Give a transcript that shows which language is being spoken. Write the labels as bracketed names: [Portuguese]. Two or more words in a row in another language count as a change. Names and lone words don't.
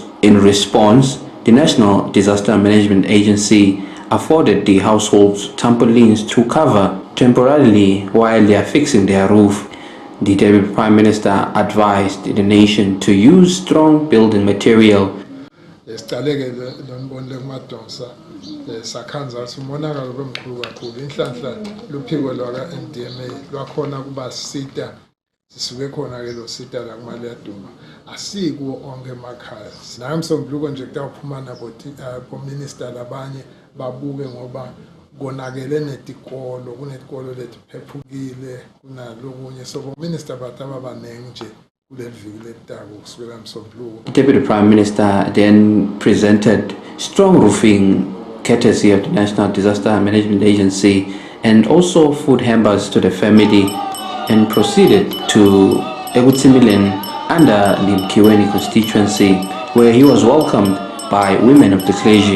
[English] In response, the National Disaster Management Agency afforded the households trampolines to cover temporarily while they are fixing their roof. The Deputy Prime Minister advised the nation to use strong building material. [Swati] Sisuke khona ke lo sita la kuMaliaduma asikuwo onke emakhaya nami sombuluko nje kutaphuma nabo minister labanye babuke ngoba konakele netikolo kunetikolo letiphephukile kunalokunye [English] so minister [Swati] bataba banenge nje kuleli viki letako kusukela msombuluko. [English] The Deputy Prime Minister then presented strong roofing courtesy of the National Disaster Management Agency and also food hampers to the family, and proceeded to Egutsimilen under the Mkiweni constituency, where he was welcomed by women of the clergy.